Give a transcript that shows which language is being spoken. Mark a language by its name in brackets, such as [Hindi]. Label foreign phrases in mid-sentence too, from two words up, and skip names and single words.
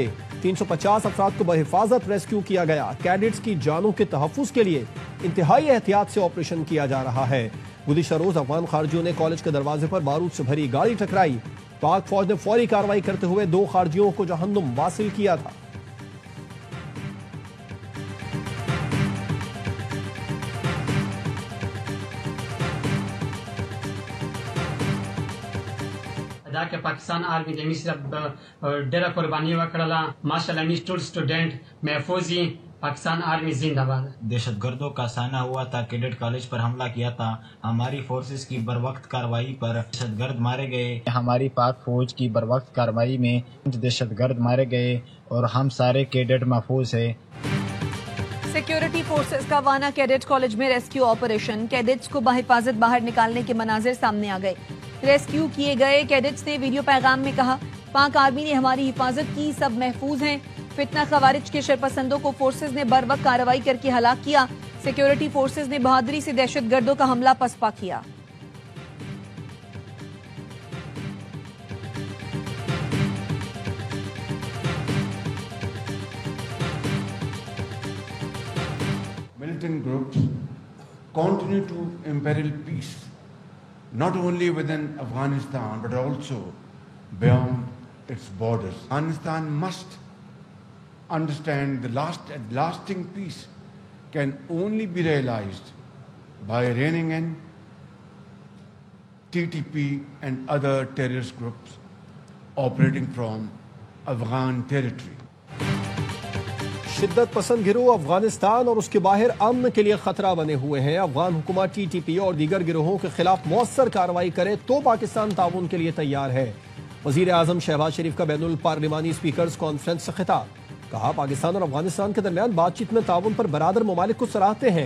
[Urdu] 350 افراد کو بحفاظت ریسکیو کیا گیا۔ کیڈٹس کی جانوں کے تحفظ کے لیے انتہائی احتیاط سے آپریشن کیا جا رہا ہے. گزشتہ روز افغان خارجیوں نے کالج کے دروازے پر بارود سے بھری گاڑی ٹکرائی. پاک فوج نے فوری کارروائی کرتے ہوئے 2 خارجیوں کو جہنم واصل کیا تھا. [Pashto] دا کې پاکستان آرمی د مصر ډېره قرباني وکړله. ماشاءالله موږ ټول سټوډنټ محفوظ [Urdu] پاکستان آرمی زندہ باد. دہشت گردوں کا سامنا ہوا تھا، کیڈٹ کالج پر حملہ کیا تھا. ہماری فورسز کی بروقت کارروائی پر دہشت گرد مارے گئے. ہماری پاک فوج کی بروقت کارروائی میں 5 دہشت گرد مارے گئے اور ہم سارے کیڈٹ محفوظ ہے. [English] security forces [Urdu] کا وانا کیڈٹ کالج میں [English] rescue operation, [Urdu] کیڈٹس کو بحفاظت باہر نکالنے کے مناظر سامنے آ گئے. ریسکیو کیے گئے کیڈٹس نے ویڈیو پیغام میں کہا، پاک آرمی نے ہماری حفاظت کی، سب محفوظ ہیں. فتنہ خوارج کے شرپسندوں کو فورسز نے بر وقت کارروائی کر کے ہلاک کیا. [English] security forces [Urdu] نے بہادری سے دہشت گردوں کا حملہ پسپا کیا. [English] Militant groups continue to imperil peace, not only within Afghanistan but also beyond its borders. Afghanistan must understand the lasting peace can only be realized by reining in TTP and other terrorist groups operating from Afghan territory. [Urdu] شدت پسند گروہ افغانستان اور اس کے باہر امن کے لیے خطرہ بنے ہوئے ہیں. افغان حکومت TTP اور دیگر گروہوں کے خلاف مؤثر کارروائی کرے تو پاکستان تعاون کے لیے تیار ہے. وزیر اعظم شہباز شریف کا بین الپارلیمانی سپیکرز کانفرنس سے خطاب، کہا پاکستان اور افغانستان کے درمیان بات چیت میں تعاون پر برادر ممالک کو سراہتے ہیں.